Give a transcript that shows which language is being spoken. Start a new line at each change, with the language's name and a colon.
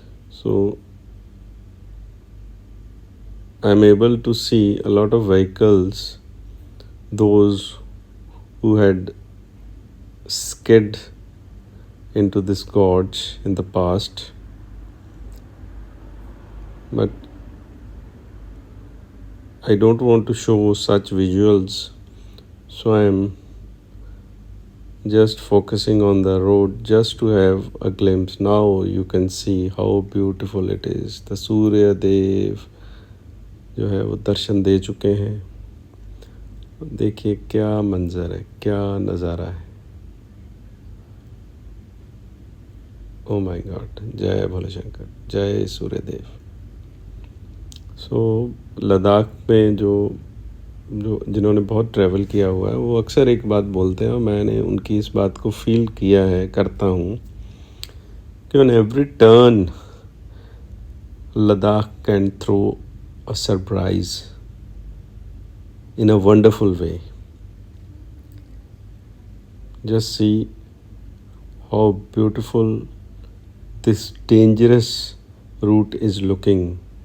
English: So I'm able to see a lot of vehicles, those who had skid into this gorge in the past, but I don't want to show such visuals, so I'm just focusing on the road just to have a glimpse. Now you can see how beautiful it is.
Hindi: The Surya Dev जो है वो दर्शन दे चुके हैं। देखिए क्या मंजर है, क्या नज़ारा है।
English: oh my god,
Hindi: जय भोले शंकर, जय सूर्यदेव। सो लद्दाख में जो जिन्होंने बहुत ट्रैवल किया हुआ है वो अक्सर एक बात बोलते हैं, और मैंने उनकी इस बात को फील किया है, करता हूँ, कि
English: on every turn Ladakh can throw a surprise in a wonderful way. Just see how beautiful this dangerous route is looking.